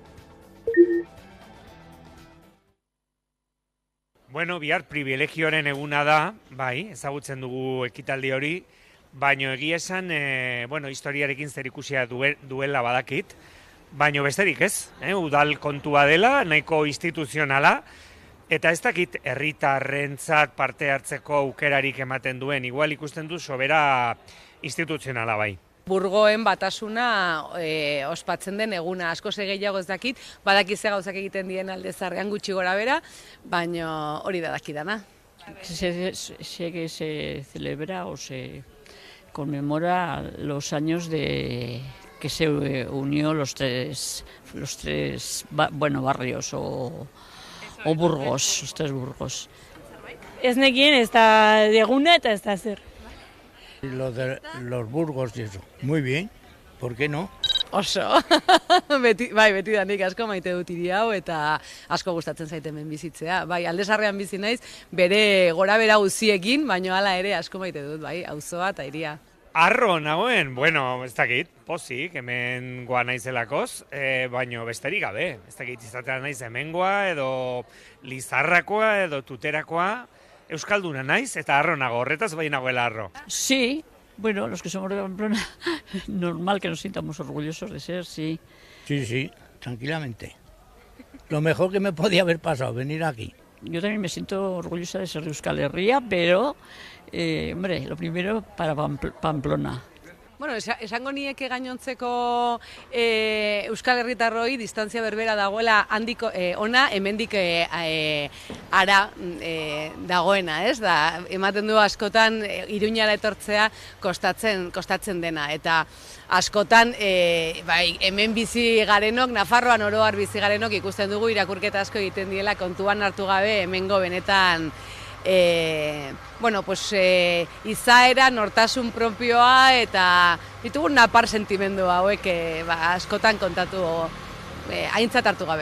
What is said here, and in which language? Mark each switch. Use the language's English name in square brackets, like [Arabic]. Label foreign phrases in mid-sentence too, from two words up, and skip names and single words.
[Basque] Bueno, bihar [Spanish] privilegioaren eguna [Basque] da, bai, ezagutzen dugu ekitaldi hori, baino egia esan, historiarekin zerikusia duela badakit, baino besterik ez, udal kontua dela, nahiko instituzionala, eta ez dakit herritarrentzat parte hartzeko aukerarik ematen duen, igual ikusten du sobera instituzionala bai. Burgoen batasuna ospatzen den eguna, asko gehiago ez dakit, badaki ze gauzak egiten dien alde zarrean gutxi gora bera, baina hori da dakidana. [Spanish] Se celebra o se conmemora los años de que se unió los tres barrios o burgos, los 3 burgos. [Basque] Ez nekien ez da eguna eta ez da zer. [Spanish] Lo de los burgos y eso. Muy bien, ¿por qué no? [Basque] Oso, beti danik asko maite dut hiri hau eta asko gustatzen zait hemen bizitzea. Bai, Alde Zaharrean bizi naiz, bere gora bera guziekin, baina hala ere asko maite dut, bai, auzoa eta hiria. Arro nagoen, ez dakit, pozik, hemen goa naizelakoz, baino besterik gabe. Ez dakit izatea naiz hemengoa edo Lizarrakoa edo Tuterakoa. Euskalduna naiz eta harro nago, horretaz bai nagoela harro. [Spanish] Sí, bueno, los que somos de Pamplona, normal que nos sintamos orgullosos de ser, sí. Sí, tranquilamente. Lo mejor que me podía haber pasado, venir aquí. Yo también me siento orgullosa de ser de Euskal Herria, pero, lo primero para Pamplona. [Basque] Bueno, esango nieke gainontzeko Euskal Herritarroi distantzia berbera dagoela handiko ona hemendik ara dagoena, ez? Da, ematen du askotan Iruñara etortzea kostatzen dena eta askotan hemen bizi garenok, Nafarroan oro har bizi garenok ikusten dugu irakurketa asko egiten diela kontuan hartu gabe hemengo benetan izaera, nortasun propioa eta ditugun napar sentimendu hauek askotan kontatu aintzat hartu gabe.